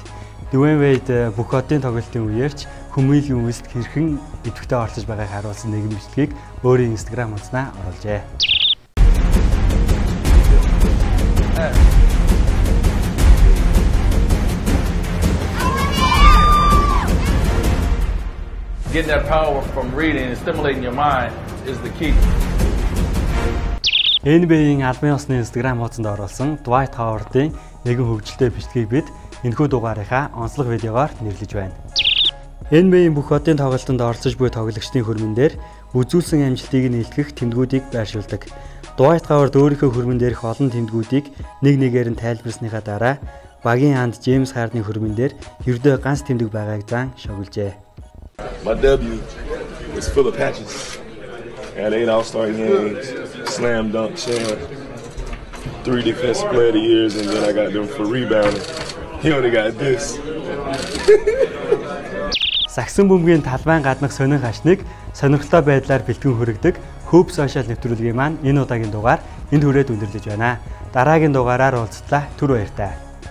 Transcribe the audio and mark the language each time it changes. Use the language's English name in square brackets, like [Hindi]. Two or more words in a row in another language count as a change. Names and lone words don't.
[Mongolian] Dwayne Wade бүх одын тоглолтын үеэрч хүмүүлийн үест хэрхэн идэвхтэй оролцож байгааг харуулсан нэгэн бичлэгийг өөрийн Instagram хуудасаар оруулжээ. [English] Getting that power from reading and stimulating your mind is the key. [Mongolian] NBA-ийн албан ёсны Instagram хуудсанд оруулсан Dwight Howard-ийн нэгэн хөгжилтэй бичлэгийг бид энэхүү дугаарынхаа онцлог видеогоор нэрлэж байна. NBA-ийн бүх одын тоглолтод оролцож буй тоглогчдын хөрмөн дээр үзүүлсэн амжилтыг нийлхэх тэмдгүүдийг байршуулдаг. Dwight Howard өөрийнхөө хөрмөн дээрх олон тэмдгүүдийг нэг нэгээр нь тайлбарсныхаа дараа багийн анд James Harden-ийн хөрмөн дээр ердөө ганц тэмдэг байгааг зан шогулжээ. [English] My W was full of patches. I had 8 All-Star games, slam dunk champ, 3 defensive player of the years, and then I got them for rebounding. He only got this. [Mongolian] Сагсан бөмбөгийн талбайн гаднах сонин хашныг сонирхолтой байдлаар бэлтгэн хүргэдэг Hoop Social нэвтрүүлгийн маань энэ удаагийн дугаар энд хүрээд өндөрлөж байна. Дараагийн дугаараар уулзтлаа. Түр баяртай.